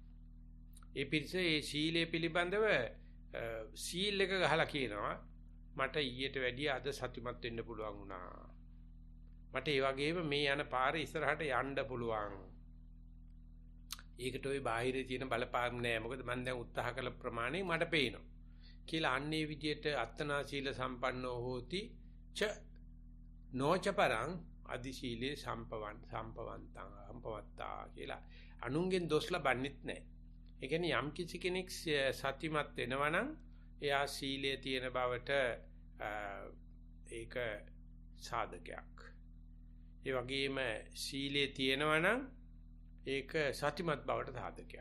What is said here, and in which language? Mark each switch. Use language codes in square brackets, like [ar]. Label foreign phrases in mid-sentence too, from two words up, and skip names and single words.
[si] ඒ පිරිස ඒ සීලය පිළිබඳව සීල් එක ගහලා කියනවා මට ඊට වැඩිය අද සතුටුමත් වෙන්න පුළුවන් වුණා. මට ඒ වගේම මේ යන පාරේ ඉස්සරහට යන්න පුළුවන්. ඒකට ওই බාහිරේ තියෙන බලපාන්න නෑ. මොකද මම දැන් උත්සාහ කළ ප්‍රමාණය මට පේනවා. කියලා අන්නේ විදියට [pi] අත්තනා සීල සම්පන්නෝ හෝති ච නොචපරං අදි සීලේ සම්පවත්තා [si] කියලා අනුන්ගෙන් දොස් ලබන්නෙත් නෑ. ඒ කියන්නේ යම් කිසි කෙනෙක් සතිමත් වෙනවා නම් එයා සීලයේ තියෙන බවට ඒක සාධකයක්. ඒ වගේම සීලයේ තියෙනවා නම් ඒක සතිමත් බවට සාධකයක්.